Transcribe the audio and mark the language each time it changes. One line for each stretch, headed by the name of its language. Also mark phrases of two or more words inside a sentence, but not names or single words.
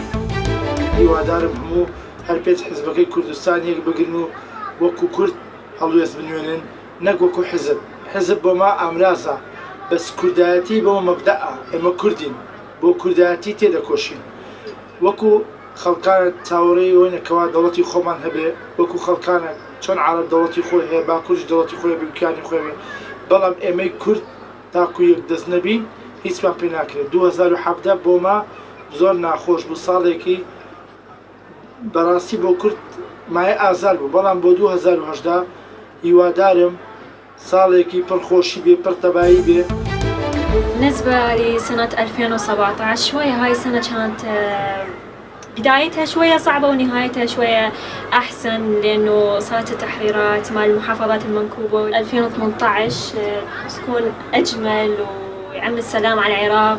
Central Kurdish: هیوادارم هەموو هەر پێچ حزبەکەی کوردستان یەک بگرن و وەکو کورد هەڵوێز بنوێنن، نەک وەکو حزب بۆما ئامرازە، بەس کوردایەتی بۆمە مەبدەئە، ئێمە کوردین بۆ کوردایەتی تێدەکۆشین، وەکو خەڵکانە چاوەڕێی ئەوەنەکەوا دەوڵەتی خۆمان هەبێ، وەکو خەڵکانە چۆن عەرەب دەوڵەتی خۆی هەیە، باکوورش دەوڵەتی خۆی هەبێ، بکانی خۆی هەبێ، بەڵام ئێمەی کورد تاکو یەک دەست نەبین هیچمان پێ ناکرێت. 2017 بۆما زۆر ناخۆش بوو، ساڵێکی بەڕاستی بۆ کورد مایە ئازار بوو، بەڵام بۆ 2018 هیوادارم ساڵێکی پڕخۆشی بێ، پڕتەبایی بێ.
Arabic: بالنسبة لسنة 2017 شوية هاي السنة كانت بدايتها شوية صعبة ونهايتها شوية أحسن لأنه صارت التحريرات مع المحافظات المنكوبة. 2018 تكون أجمل ويعم السلام على العراق